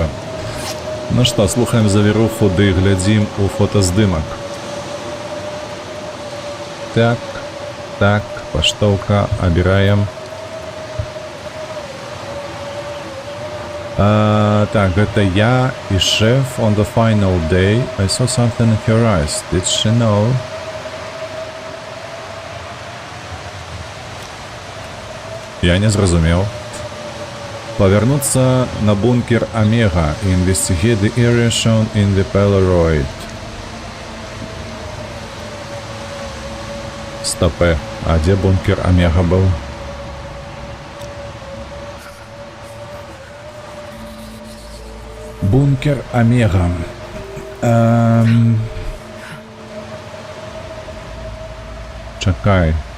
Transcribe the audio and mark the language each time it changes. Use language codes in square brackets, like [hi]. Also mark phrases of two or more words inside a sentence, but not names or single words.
[be] Ну што, слухаем завіруху, ды глядзім у фотаздымак. Так, паштоўка, абіраем. Так, гэта я і шеф [en] on the final day. I saw something in her eyes. Did she know? [be] Я не зразумеў. Павярнуцца на бункер Омега і [en] investigate the area shown in the Polaroid. [be] Стопе, а дзе бункер Омега быў? Бункер Омега. Чакай.